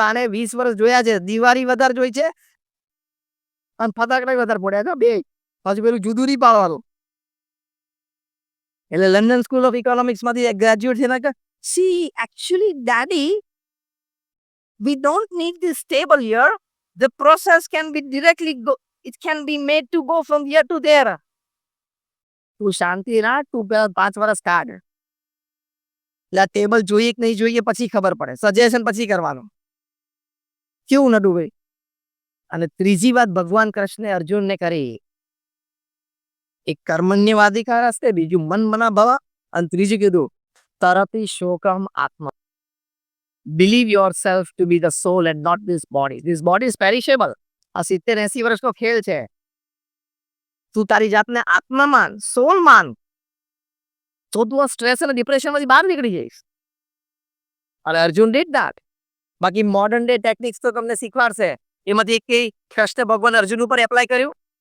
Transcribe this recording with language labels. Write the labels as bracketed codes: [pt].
[gu] આને 20 વર્ષ જોયા છે, દિવાળી વધારે જોઈ છે અને ફટાકડા વધારે પડ્યા છે બે. હજુ પેલું જુદું નહીં પાડવાનું. એટલે લંડન સ્કૂલ ઓફ ઇકોનોમિક્સ માંથી ગ્રેજ્યુએટ થઈને કે [en] સી actually daddy we don't need this table here. The process can be directly go, it can be made to go from here to there. [gu] તું શાંતિ રાખ, તું પેલા 5 વર્ષ કાઢ. એટલે ટેબલ જોઈએ કે નહીં જોઈએ પછી ખબર પડે, સજેશન પછી કરવાનું. કેવું નડું ભાઈ. અને ત્રીજી વાત ભગવાન કૃષ્ણે અર્જુનને કરી, એક કર્મણ્યવાધિકાર હશે, બીજું મન મના ભવ, અને ત્રીજું કીધું તરતી શોકમ આત્મા. [en] Believe yourself to be the soul and not this body. This body is perishable. [gu] આ 70-80 વર્ષનો ખેલ છે. તું તારી જાતને આત્મા માન, સોલ માન, તો તું આ સ્ટ્રેસ અને ડિપ્રેશનમાંથી બહાર નીકળી જઈશ. અને [en] Arjun did that. [gu] બાકી મોડર્ન ડે ટેકનિક્સ તો તમને શીખવાડશે. એમાંથી એક કઈ કૃષ્ણ ભગવાન અર્જુન ઉપર એપ્લાય કર્યું.